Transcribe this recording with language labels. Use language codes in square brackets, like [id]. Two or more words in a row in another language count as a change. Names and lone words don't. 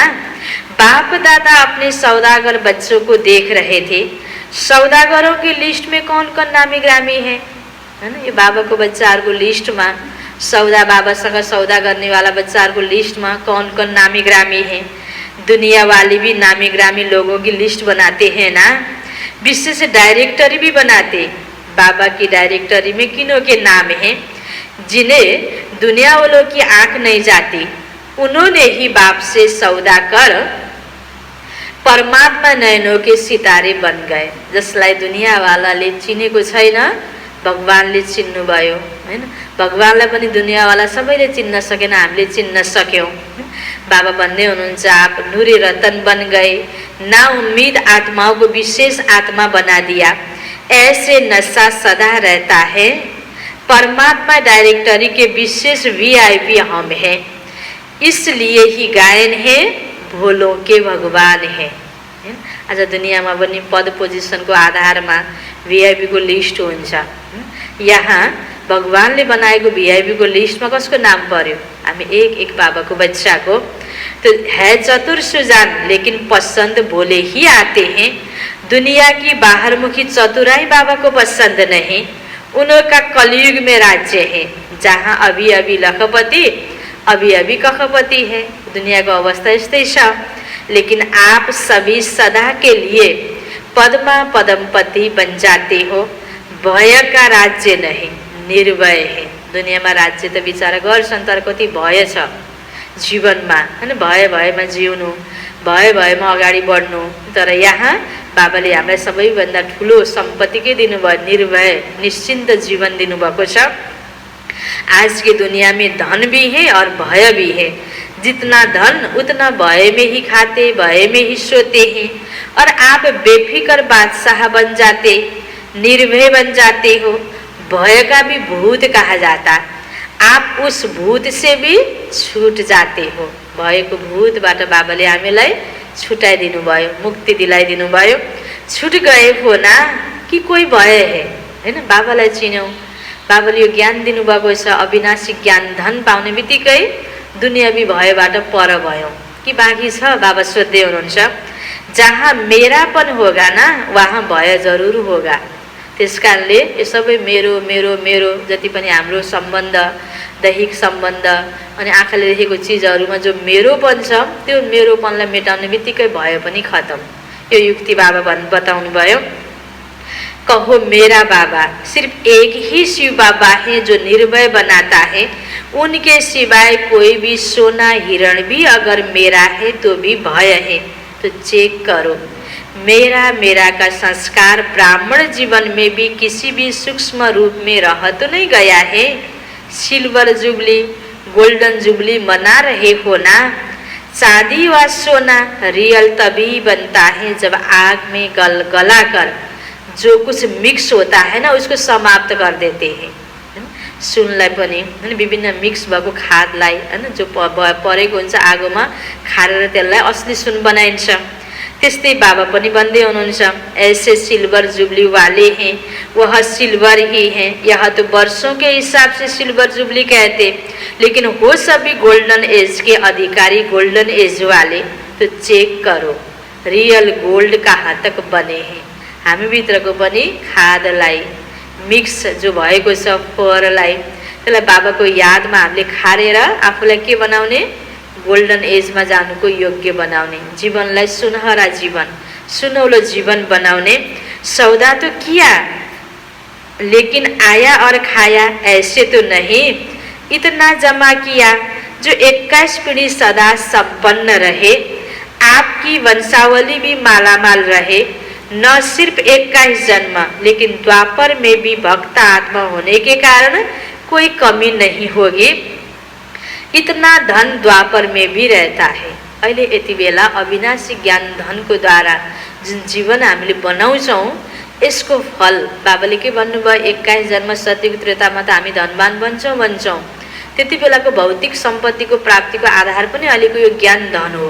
[hi] बाप दादा अपने सौदागर बच्चों को देख रहे थे। सौदागरों की लिस्ट में कौन कौन नामी ग्रामी है हैन। [ne] यो बाबाको बच्चाहरूको लिस्टमा, सौदा बाबासँग सौदा गर्नेवाला बच्चाहरूको लिस्टमा [hi] कौन कौन नामी ग्रामी है। दुनिया वाले भी नामी ग्रामी लोगों की लिस्ट बनाते हैं ना। विशेष डायरेक्टरी भी बनाते। बाबा की डायरेक्टरी में किनों के नाम हैं जिन्हें दुनिया वालों की आंख नहीं जाती। उन्होंने ही बाप से सौदा कर परमात्मा नयनों के सितारे बन गए। [ne] जसलाई दुनियाँवालाले चिनेको छैन भगवानले चिन्नुभयो हैन। भगवानलाई पनि दुनियाँवाला सबैले चिन्न सकेन, हामीले चिन्न सक्यौं। बाबा भन्दै हुनुहुन्छ [hi] आप नूरे रतन बन गए, ना उम्मीद आत्माओं को विशेष आत्मा बना दिया, ऐसे नशा सदा रहता है। परमात्मा डायरेक्टरी के विशेष VIP हम हैं, इसलिए ही गायन है भोलों के भगवान है। [ne] आज दुनियाँमा पनि पद पोजिसनको आधारमा VIP को लिस्ट हुन्छ। यहाँ भगवानले बनाएको VIP को लिस्टमा कसको नाम पर्यो? हामी एक एक बाबाको बच्चाको। [hi] तो है चतुर सुजान लेकिन पसंद भोले ही आते हैं। दुनिया की बाहरमुखी चतुराई बाबा को पसंद नहीं। उनका कलयुग में राज्य है, जहाँ अभी अभी लखपति अभी अभी कखपति है। [ne] दुनिया को अवस्था यस्तै छ। [hi] लेकिन आप सभी सदा के लिए पद्मा पदमपति बन जाते हो। भय का राज्य नहीं, निर्भय है। [ne] दुनियाँमा राज्य त बिचारा गर्छन्, तर कति भय छ जीवनमा हैन। भय भयमा जिउनु, भय भयमा अगाडि बढ्नु। तर यहाँ बाबाले हामीलाई सबैभन्दा ठुलो सम्पत्ति के दिनुभयो? निर्भय निश्चिन्त जीवन दिनुभएको छ। [hi] आज की दुनिया में धन भी है और भय भी है। जितना धन उतना भय में ही खाते, भय में ही सोते हैं। और आप बेफिक्र बादशाह बन जाते, निर्भय बन जाते हो। भय का भी भूत कहा जाता, आप उस भूत से भी छूट जाते हो। [ne] भयको भूतबाट बाबाले हामीलाई छुटाइदिनु भयो, मुक्ति दिलाइदिनु भयो। [hi] छुट गए हो ना कि कोही भय है हैन। [ne] बाबालाई चिन्यौं, बाबाले यो ज्ञान दिनुभएको छ। अविनाशी ज्ञान धन पाउने बित्तिकै दुनियावी भयबाट पर भयौं कि बाँकी छ? बाबा सोध्दै हुनुहुन्छ, [hi] जहाँ मेरापन होगा ना वहाँ भय जरुर होगा। [ne] त्यसकारणले यो सबै मेरो मेरो मेरो जति पनि हाम्रो सम्बन्ध, दैहिक सम्बन्ध अनि आँखाले देखेको चिजहरूमा जो मेरोपन छ, त्यो मेरोपनलाई मेटाउने बित्तिकै भय पनि खतम। यो युक्ति बाबा बताउनु भयो। [hi] कहो मेरा बाबा, सिर्फ एक ही शिव बाबा है जो निर्भय बनाता है। उनके सिवाय कोई भी सोना हिरण भी अगर मेरा है तो भी भय है। तो चेक करो, मेरा मेरा का संस्कार ब्राह्मण जीवन में भी किसी भी सूक्ष्म रूप में रह तो नहीं गया है। [en] silver jubilee, golden jubilee [hi] मना रहे हो ना। चांदी व सोना रियल तभी बनता है जब आग में गला कर जो कुछ मिक्स होता है ना उसको समाप्त कर देते हैं। [ne] सुनलाई पनि हैन, विभिन्न मिक्स भएको खादलाई हैन जो परेको हुन्छ आगोमा खारेर त्यसलाई असली सुन बनाइन्छ। त्यस्तै बाबा पनि भन्दै हुनुहुन्छ, [hi] ऐसे [en] silver jubilee [hi] वाले हैं वह सिल्वर ही हैं। यह तो वर्षों के हिसाब से [en] silver jubilee [hi] कहते, लेकिन हो सभी [en] golden age [hi] के अधिकारी [en] golden age [hi] वाले। तो चेक करो [en] real gold [hi] कहाँ तक बने हैं। [ne] हामी भित्रको पनि खादलाई मिक्स जो भएको छ फोहोरलाई, त्यसलाई बाबाको यादमा हामीले खारेर आफूलाई के बनाउने? [en] golden age [ne] जानुको योग्य बनाउने, जीवनलाई सुनहरा जीवन, सुनौलो जीवन बनाउने। [hi] सौदा तो किया लेकिन आया और खाया ऐसे तो नहीं। इतना जमा किया जो 21 पीढ़ी सदा संपन्न रहे। आपकी वंशावली भी मालामाल रहे। न सिर्फ 21 जन्म लेकिन द्वापर में भी भक्त आत्मा होने के कारण कोई कमी नहीं होगी। इतना धन द्वापर में भी रहता है। [ne] अहिले यति बेला अविनाशी ज्ञान धनको द्वारा जुन जीवन हामीले बनाउँछौं यसको फल बाबाले के भन्नुभयो? 21 जन्म सत्ययुग त्रेतामा त हामी धनवान बन्छौं। त्यति बेलाको भौतिक सम्पत्तिको प्राप्तिको आधार पनि अहिलेको यो ज्ञान धन हो।